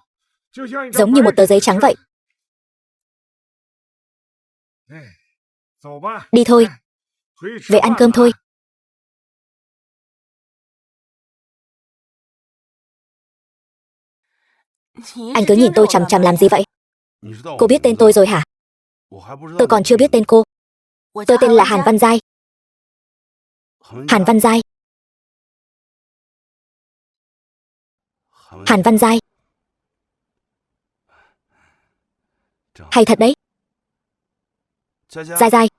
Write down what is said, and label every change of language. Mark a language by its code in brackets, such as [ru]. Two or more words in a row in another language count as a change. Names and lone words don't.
[vi] Giống như một tờ giấy trắng vậy. Đi thôi. Về ăn cơm thôi. Anh cứ nhìn tôi chằm chằm làm gì vậy? [zh] 你知道我 [vi] Cô biết tên tôi rồi hả? [zh] 我还不知道 [vi] Tôi còn chưa biết tên cô. Tôi tên là Hàn Văn Giai. Hàn Văn Giai. Hàn Văn Giai. Hay thật đấy. Giai Giai.